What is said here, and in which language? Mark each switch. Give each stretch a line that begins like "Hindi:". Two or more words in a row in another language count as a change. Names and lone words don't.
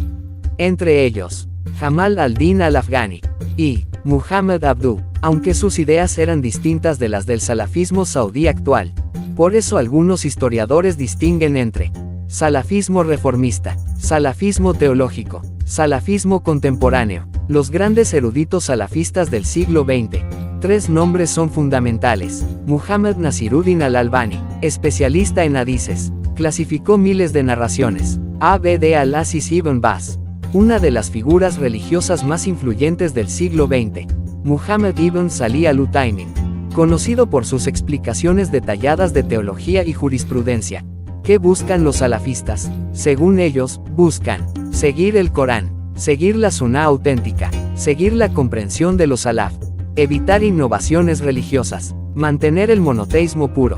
Spanish: Entre ellos, Jamal al-Din al-Afghani y Muhammad Abduh, aunque sus ideas eran distintas de las del salafismo saudí actual. Por eso algunos historiadores distinguen entre salafismo reformista, salafismo teológico, salafismo contemporáneo. Los grandes eruditos salafistas del siglo XX. Tres nombres son fundamentales. Muhammad Nasiruddin al-Albani, especialista en hadices, clasificó miles de narraciones. Abd al-Aziz ibn Baz, una de las figuras religiosas más influyentes del siglo XX. Muhammad ibn Salih al-Utaymin, conocido por sus explicaciones detalladas de teología y jurisprudencia. ¿Qué buscan los salafistas? Según ellos, buscan seguir el Corán, seguir la Sunnah auténtica, seguir la comprensión de los salaf, evitar innovaciones religiosas, mantener el monoteísmo puro.